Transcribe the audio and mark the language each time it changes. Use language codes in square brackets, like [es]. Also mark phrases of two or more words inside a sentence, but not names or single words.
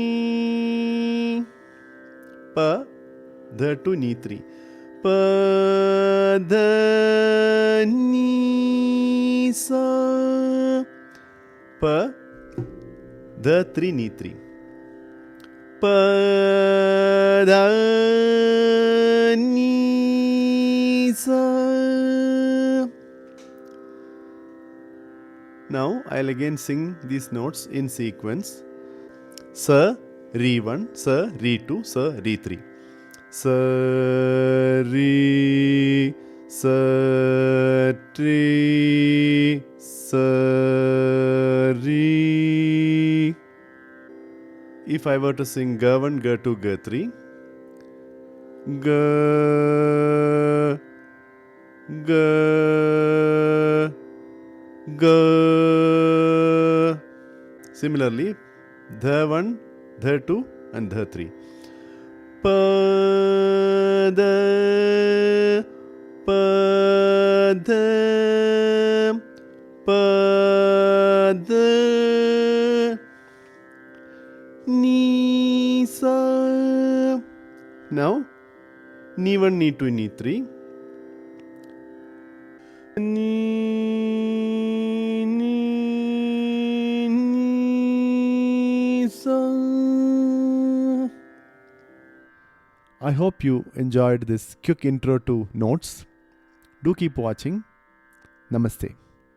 [en] pa dha 2 ni 3, pa da ni sa, pa dha 3 ni 3, pa da ni sa. Now I'll again sing these notes in sequence. Sa, Re 1, Sa, Re 2, Sa, Re 3. Sa, Re, Sa, Re, Sa, Re. If I were to sing Ga 1, Ga 2, Ga 3, Ga, Ga, Ga. Similarly, Dha 1, Dha 2 and Dha 3. Pa da, pa da, pa da, ni sa. Now, ni 1, ni 2, ni 3. Ni, ni, ni sa. I hope you enjoyed this quick intro to notes. Do keep watching. Namaste.